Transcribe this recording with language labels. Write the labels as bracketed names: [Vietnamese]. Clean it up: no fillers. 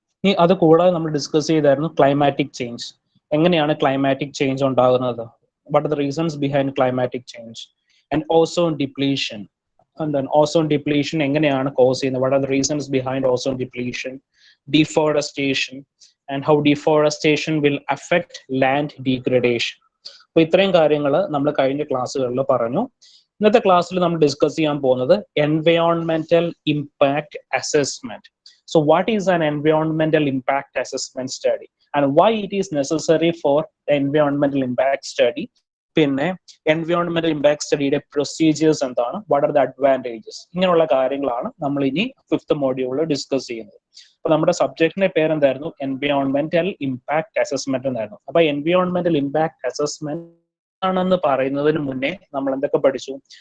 [English] That's why we discuss climatic change. Climatic change on what are the reasons behind climatic change? And ozone depletion. And then ozone depletion what are the reasons behind ozone depletion? Deforestation, and how deforestation will affect land degradation. [Malayalam] So ഇത്രയും കാര്യങ്ങൾ നമ്മൾ കഴിഞ്ഞ ക്ലാസ്സുകളിൽ പറഞ്ഞു. ഇന്നത്തെ ക്ലാസ്സിൽ നമ്മൾ discuss ചെയ്യാൻ പോകുന്നത് environmental impact assessment. [English] So what is an environmental impact assessment study and why it is necessary for environmental impact study? [Malayalam] പിന്നെ environmental impact study procedures എന്താണ്? [English] What are the advantages? [Malayalam] ഇങ്ങനെയുള്ള കാര്യങ്ങളാണ് നമ്മൾ ഇനി 5th മോഡ്യൂളിൽ ഡിസ്കസ് ചെയ്യുന്നത്. അപ്പോൾ നമ്മുടെ സബ്ജക്റ്റിന്റെ പേര് എന്തായിരുന്നു? എൻവയോൺമെന്റൽ ഇമ്പാക്ട് അസസ്മെന്റ് എന്നായിരുന്നു. അപ്പൊ എൻവയോൺമെന്റൽ ഇമ്പാക്ട് അസസ്മെന്റ് ആണെന്ന് പറയുന്നതിന് മുന്നേ നമ്മൾ എന്തൊക്കെ പഠിച്ചു?